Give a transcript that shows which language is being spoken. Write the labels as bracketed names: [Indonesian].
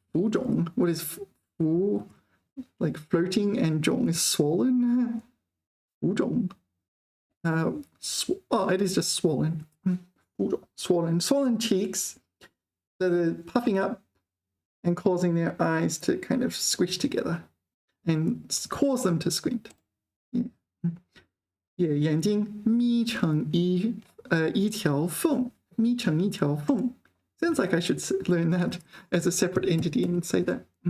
[English] 浮肿.What is 浮?Like floating, and 肿 is swollen. 浮肿. It is just swollen. 浮肿. Swollen cheeks that are puffing up and causing their eyes to kind of squish together and cause them to squint. [Chinese] Yeah, 眼睛眯成一条缝. 眯成一条缝. [English] Sounds like I should learn that as a separate entity and say that.